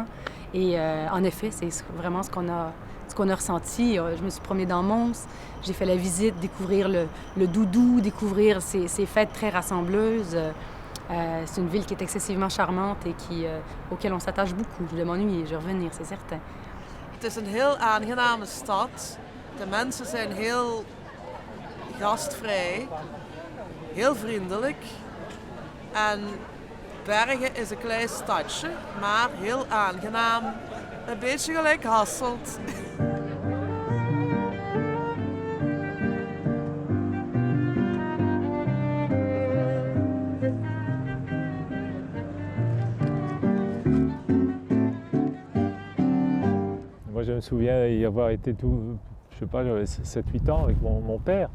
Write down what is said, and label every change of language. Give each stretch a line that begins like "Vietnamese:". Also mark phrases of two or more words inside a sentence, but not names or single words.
French: Et en effet, c'est vraiment ce qu'on a ressenti. Je me suis promenée dans Mons, j'ai fait la visite, découvrir le doudou, découvrir ces fêtes très rassembleuses. C'est une ville qui est excessivement charmante et auquel on s'attache beaucoup. Je vais m'ennuyer, je vais revenir, c'est certain.
Dutch: Het is een heel aangename stad. De mensen zijn heel gastvrij, heel vriendelijk. En Bergen is een klein stadje, maar heel aangenaam. Een beetje gelijk Hasselt.
French: Moi, je me souviens y avoir été je sais pas, j'avais 7-8 ans avec mon père.